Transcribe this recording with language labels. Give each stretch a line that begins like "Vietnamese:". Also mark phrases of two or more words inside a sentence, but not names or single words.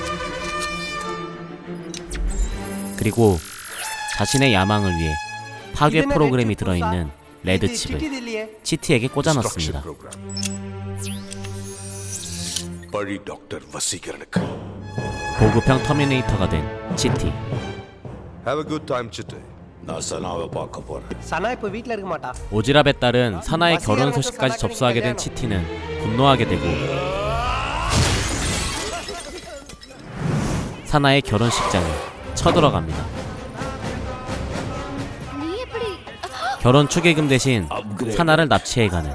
Korean: 그리고 자신의 야망을 위해 파괴 프로그램이 들어있는 레드칩을 치티에게 꽂아 넣습니다. 보급형 터미네이터가 된 치티.
English: Have a good time, Chitti.
Tamil: நான் சனாவை பார்க்க போறேன் சனா இப்ப வீட்ல இருக்க மாட்டா.
Korean: 오지랖에 따른 사나의 결혼 소식까지 접수하게 된 치티는 분노하게 되고 사나의 결혼식장에 쳐들어갑니다. 결혼 축의금 대신 사나를 납치해가는